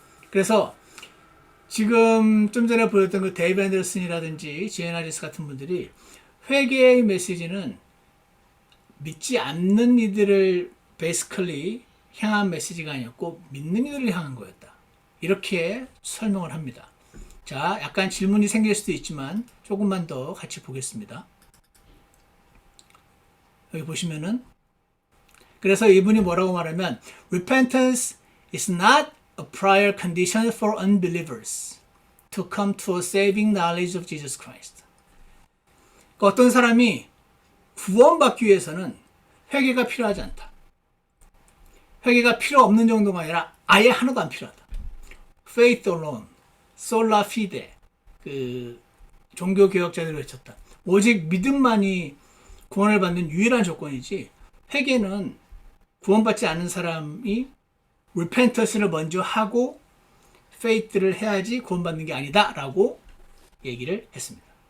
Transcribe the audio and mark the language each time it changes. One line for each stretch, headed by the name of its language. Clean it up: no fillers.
Korean: 그래서 지금 좀 전에 보였던 그 데이브 앤더슨이라든지 지엔 하리스 같은 분들이 회개의 메시지는 믿지 않는 이들을 basically 향한 메시지가 아니었고 믿는 이들을 향한 거였다. 이렇게 설명을 합니다. 자, 약간 질문이 생길 수도 있지만 조금만 더 같이 보겠습니다. 여기 보시면은 그래서 이분이 뭐라고 말하면
English: repentance is not a prior condition for unbelievers to come to a saving knowledge of Jesus Christ.
Korean: 그러니까 어떤 사람이 구원받기 위해서는 회개가 필요하지 않다. 회개가 필요 없는 정도가 아니라 아예 하나도 안 필요하다.
English: Faith alone, sola fide.
Korean: 그 종교 개혁자들이 외쳤다. 오직 믿음만이 구원을 받는 유일한 조건이지 회개는 구원받지 않은 사람이 repentance를 먼저 하고 faith를 해야지 구원받는 게 아니다 라고 얘기를 했습니다.